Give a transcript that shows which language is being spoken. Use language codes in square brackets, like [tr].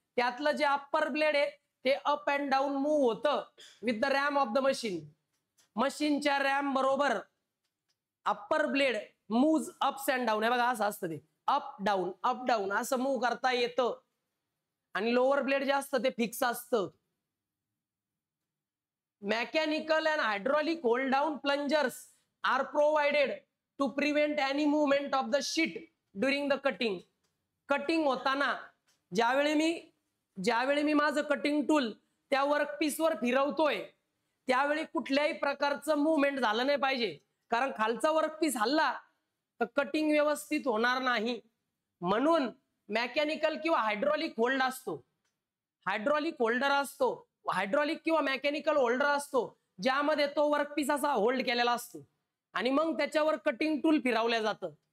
[mr] त्यातलं जे upper blade आहे ते अप अँड डाऊन मूव्ह होतं [en] With the ram of the machine. [mr] मशीनच्या रॅम बरोबर upper blade [en] Move ups and down. [mr] हे बघा असं असतं, ते अप डाऊन असं मूव्ह करता येतं. आणि लोअर ब्लेड जे असतं ते फिक्स असतं. [en] Mechanical and hydraulic hold down plungers are provided to prevent any movement of the sheet during the cutting. [mr] Cutting होताना ज्यावेळी मी माझं कटिंग टूल त्या वर्कपीस वर फिरवतोय त्यावेळी कुठल्याही प्रकारचं मूवमेंट झालं नाही पाहिजे. कारण खालचा वर्कपीस हल्ला तर कटिंग व्यवस्थित होणार नाही. म्हणून मेकॅनिकल किंवा हायड्रॉलिक होल्ड असतो, हायड्रॉलिक होल्डर असतो, हायड्रॉलिक किंवा मेकॅनिकल होल्डर असतो ज्यामध्ये तो वर्कपीस असा होल्ड केलेला असतो आणि मग त्याच्यावर कटिंग टूल फिरवलं जातं.